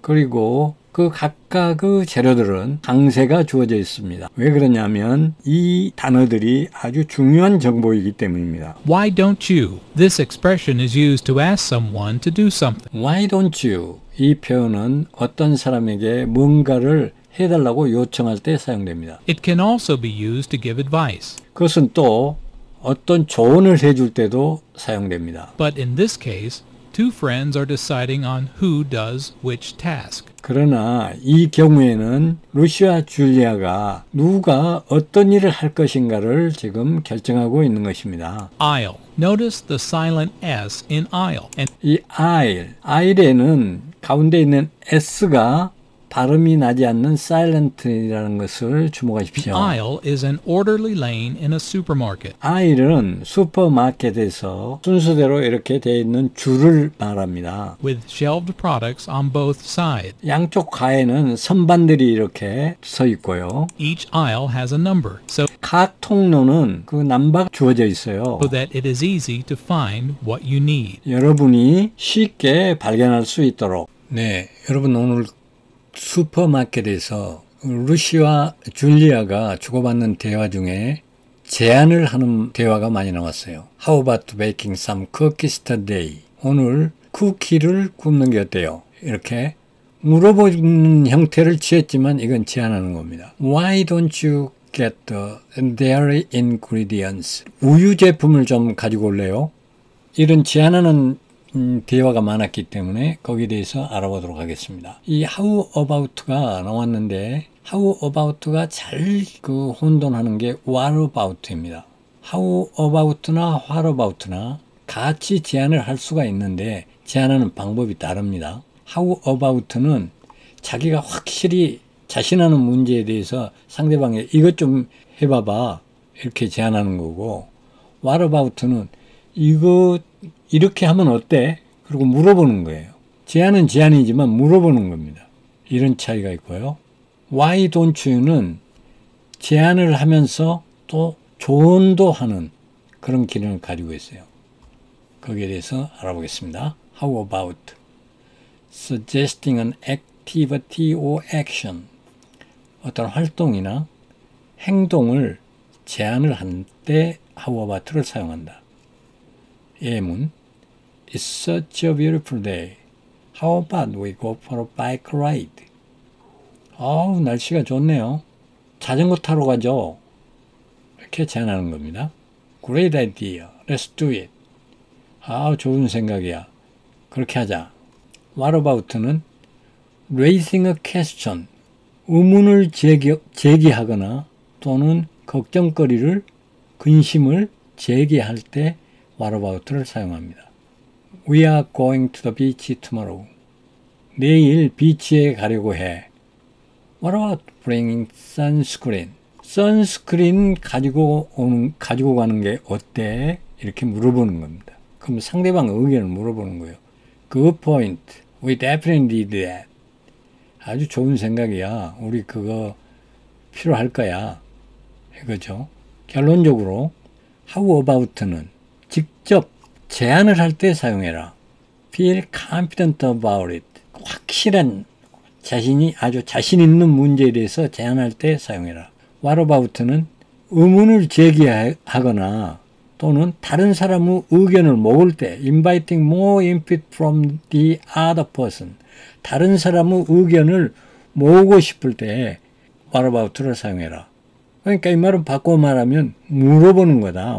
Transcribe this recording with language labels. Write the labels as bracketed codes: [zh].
[ko] 그리고 그 각각의 재료들은 강세가 주어져 있습니다. 왜 그러냐면 이 단어들이 아주 중요한 정보이기 때문입니다. [en] Why don't you? This expression is used to ask someone to do something. Why don't you? [ko] 이 표현은 어떤 사람에게 뭔가를 해달라고 요청할 때 사용됩니다. [en] It can also be used to give advice. [ko] 그것은 또 어떤 조언을 해줄 때도 사용됩니다. [en] But in this case, two friends are deciding on who does which task. [ko] 그러나 이 경우에는 루시와 줄리아가 누가 어떤 일을 할 것인가를 지금 결정하고 있는 것입니다. [en] I'll. Notice the silent S in I'll. [ko] 이 I'에는 가운데 있는 S가 발음이 나지 않는 silent이라는 것을 주목하십시오. [en] Aisle is an orderly lane in a supermarket. [ko] aisle은 슈퍼마켓에서 순서대로 이렇게 되어 있는 줄을 말합니다. [en] With shelved products on both sides. [ko] 양쪽 가에는 선반들이 이렇게 서 있고요. [en] Each aisle has a number. So [ko] 각 통로는 그 넘버가 주어져 있어요. [en] So that it is easy to find what you need. [ko] 여러분이 쉽게 발견할 수 있도록. 네, 여러분 오늘 슈퍼마켓에서 루시와 줄리아가 주고받는 대화 중에 제안을 하는 대화가 많이 나왔어요. [en] How about baking some cookies today? [ko] 오늘 쿠키를 굽는 게 어때요? 이렇게 물어보는 형태를 취했지만 이건 제안하는 겁니다. Why don't you get the dairy ingredients? 우유 제품을 좀 가지고 올래요? 이런 제안하는 대화가 많았기 때문에 거기에 대해서 알아보도록 하겠습니다. 이 how about가 나왔는데 how about가 잘 혼돈하는 게 what about입니다. how about나 what about나 같이 제안을 할 수가 있는데 제안하는 방법이 다릅니다. how about는 자기가 확실히 자신하는 문제에 대해서 상대방에 이것 좀 해봐봐 이렇게 제안하는 거고 what about는 이거 이렇게 하면 어때? 그리고 물어보는 거예요. 제안은 제안이지만 물어보는 겁니다. 이런 차이가 있고요. Why don't you는 제안을 하면서 또 조언도 하는 그런 기능을 가지고 있어요. 거기에 대해서 알아보겠습니다. [en] How about suggesting an activity or action? [ko] 어떤 활동이나 행동을 제안을 할 때 how about를 사용한다. [en] 예문 It's such a beautiful day. How about we go for a bike ride? [ko] 아우 날씨가 좋네요. 자전거 타러 가죠. 이렇게 제안하는 겁니다. [en] Great idea. Let's do it. [ko] 아우 좋은 생각이야. 그렇게 하자. [en] What about는 raising a question. [ko] 의문을 제기하거나 또는 걱정거리를 근심을 제기할 때 What about를 사용합니다. [en] We are going to the beach tomorrow. [ko] 내일 비치에 가려고 해. [en] What about bringing sunscreen? [ko] 선스크린 가지고 가는 게 어때? 이렇게 물어보는 겁니다. 그럼 상대방 의견을 물어보는 거예요. [en] Good point. We definitely need that. [ko] 아주 좋은 생각이야. 우리 그거 필요할 거야. 이거죠. 결론적으로 how about는 직접 제안을 할 때 사용해라. [en] Feel confident about it. [ko] 확실한 아주 자신 있는 문제에 대해서 제안할 때 사용해라. What about는 의문을 제기하거나 또는 다른 사람의 의견을 모을 때 [en] inviting more input from the other person. [ko] 다른 사람의 의견을 모으고 싶을 때 what about를 사용해라. 그러니까 이 말은 바꿔 말하면 물어보는 거다.